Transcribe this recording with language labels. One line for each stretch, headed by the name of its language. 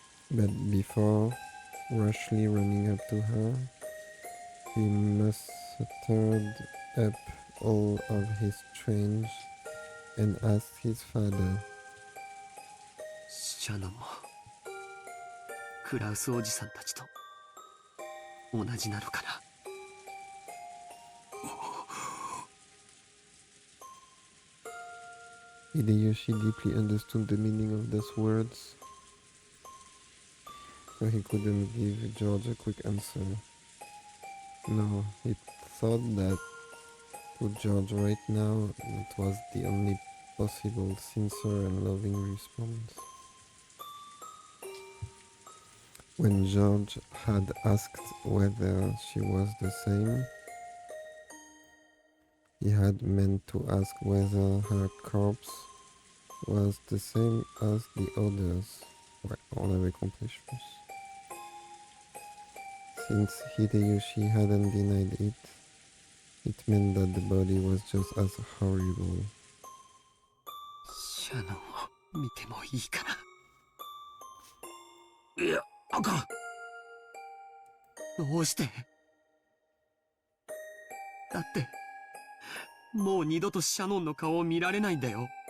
English: But before rashly running up to her, he mustered up all of his strength and asked his father,
Japanese: シャノンもクラウスおじさんたちと同じなのかな。
English: Hideyoshi deeply understood the meaning of those words, so he couldn't give George a quick answer. No, he thought that to George right now it was the only possible sincere and loving response. When George had asked whether she was the same, he had meant to ask whether her corpse was the same as the others.
French: Ouais, on avait compris, je pense.
English: Since Hideyoshi hadn't denied it, it meant that the body was just as horrible.
Japanese: シャノンを見てもいいかな。いや、あかん。どうして？だってもう二度とシャノンの顔を見られないんだよ。